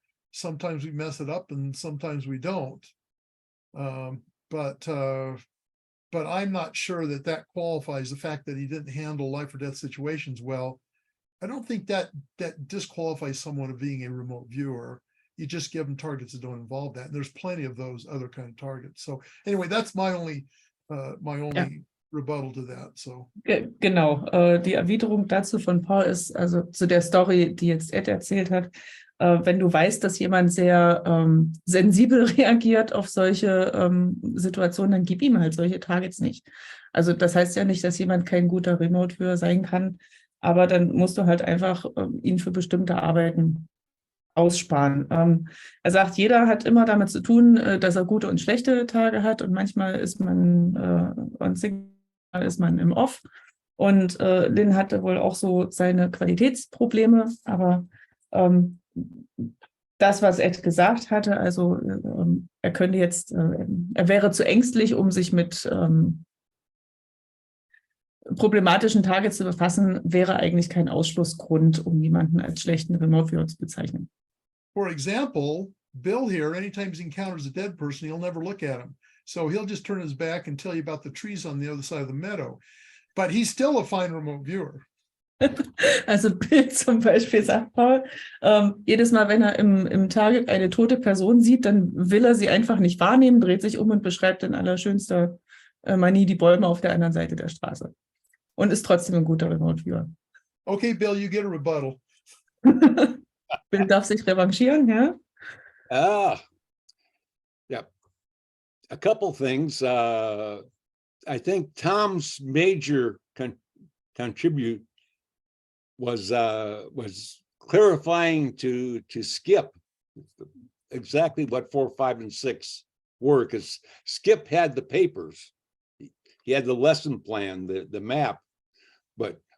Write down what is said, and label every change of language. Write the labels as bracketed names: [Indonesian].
[English] Sometimes we mess it up and sometimes we don't. But I'm not sure that qualifies the fact that he didn't handle life or death situations well. I don't think that disqualifies someone of being a remote viewer. You just give them targets that don't involve that. And there's plenty of those other kind of targets. So anyway, that's my only rebuttal to that. So. [German] Genau. Die Erwiderung dazu von Paul ist, also zu der Story, die jetzt Ed erzählt hat, wenn du weißt, dass jemand sehr sensibel reagiert auf solche Situationen, dann gib ihm halt solche Targets nicht. Also das heißt ja nicht, dass jemand kein guter Remote-Viewer sein kann, aber dann musst du halt einfach ihn für bestimmte Arbeiten aussparen. Er sagt, jeder hat immer damit zu tun, dass er gute und schlechte Tage hat und manchmal ist man on Signal, ist man im Off und Lynn hatte wohl auch so seine Qualitätsprobleme, aber das, was Ed gesagt hatte, also er könnte jetzt, er wäre zu ängstlich, um sich mit problematischen Targets zu befassen, wäre eigentlich kein Ausschlussgrund, um jemanden als schlechten Remote Viewer zu bezeichnen. [English] For example, Bill here, anytime he encounters a dead person, he'll never look at him. So he'll just turn his back and tell you about the trees on the other side of the meadow. But he's still a fine remote viewer. [German] Also Bill zum Beispiel sagt Paul, jedes Mal, wenn er im Target eine tote Person sieht, dann will er sie einfach nicht wahrnehmen, dreht sich um und beschreibt in allerschönster Manie die Bäume auf der anderen Seite der Straße. Und ist trotzdem ein guter Remote Viewer. [English] Okay, Bill, you get a rebuttal. [German] Bill darf sich revanchieren, ja? [English] Yeah. A couple things. I think Tom's major contribute was clarifying to Skip exactly what 4, 5, and 6 were, because Skip had the papers. He had the lesson plan, the map, but